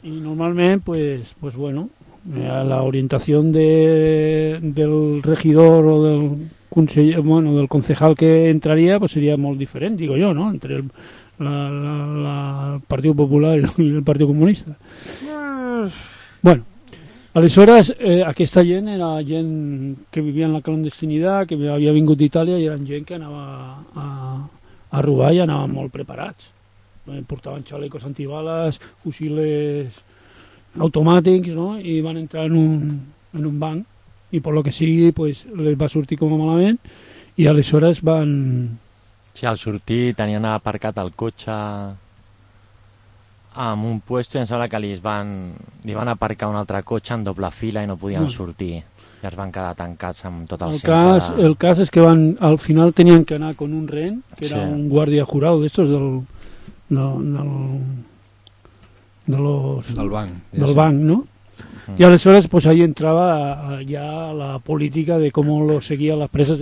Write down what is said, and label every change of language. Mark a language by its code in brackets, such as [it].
[es] Y normalmente pues bueno, la orientación del regidor o del conseller, bueno, del concejal que entraría, pues sería [ca] molt diferent, [es] digo yo, ¿no? Entre el Partido Popular y el Partido Comunista. [ca] Bueno, aleshores, aquesta gent era gent que vivia en la clandestinitat, que havia vingut d'Itàlia, i eren gent que anava a robar i anava molt preparats. Portaven xalecos antibales, fusiles automàtics, no? I van entrar en un banc, i per lo que sigui, pues les va sortir com a malament, i aleshores van... Sí, al sortir tenien aparcat el cotxe en un puesto, i em sembla que li van aparcar un altre cotxe en doble fila i no podien sortir, i es van quedar tancats amb tot el centre. El cas és que van, al final tenien que anar con un ren, que era un guàrdia jurado d'estos del banc, no? I aleshores, [es] pues ahí [ca] entrava ja la política de com lo seguia les preses.